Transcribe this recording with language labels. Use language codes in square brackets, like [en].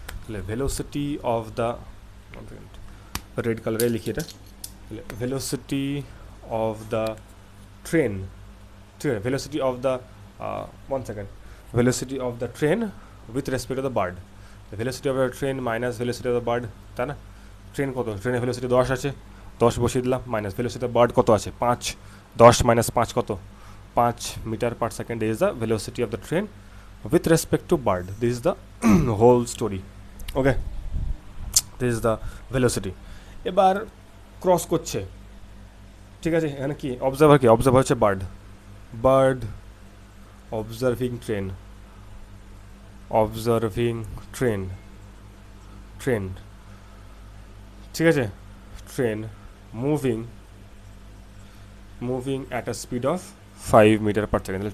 [bn] তাহলে [en] velocity of the red [bn] কালারে লিখি এটা, [en] velocity of the train, ঠিক আছে, velocity of the 1 second, velocity of the train with respect to the bird, velocity of the train minus velocity of the bird, [bn] তাই না? Train কত, ট্রেনের velocity 10 আছে, 10 বসিয়ে দিলাম, মাইনাস ভেলোসিটি অফ বার্ড কত আছে 5, 10 মাইনাস 5 কত 5 [en] Metre per second is the velocity of the train with respect to bird. This is the whole story. Okay, this is the velocity. [bn] এবার ক্রস করছে, ঠিক আছে, এখানে কি অবজার্ভার, কি অবজার্ভার হচ্ছে bird, bird observing train, observing train, train, ঠিক আছে, train moving, [en] Moving at a speed of 5 metre per second.